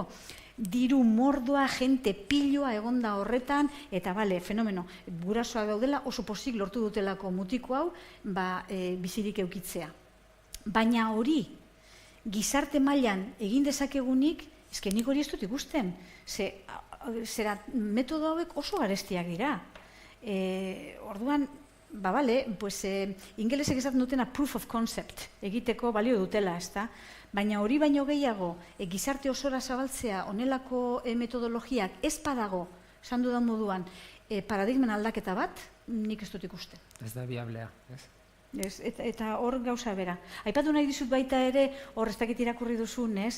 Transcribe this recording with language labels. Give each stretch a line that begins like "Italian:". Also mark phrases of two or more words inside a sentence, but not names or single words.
Basque: Diru mordoa, jente piloa egonda horretan, eta bale, fenomeno, gurasoak daudela oso pozik lortu dutelako mutiko hau, bizirik eukitzea. Baina hori, gizarte mailan egin dezakegunik, nik hori ez dut ikusten. Zera, metodo hauek oso garestiak dira. Orduan, bale, ingelesek esaten dutena
English: proof of concept
Basque: egiteko balio dutela, ezta? Baina hori baino gehiago, gizarte osora zabaltzea honelako metodologiak ez badago, esan dudan moduan, paradigmen aldaketa bat, nik ez dut ikusten. Ez da biablea, ez? Eta hor gauza bera. Aipatu nahi dizut baita ere, hor ez dakit irakurri duzun, ez?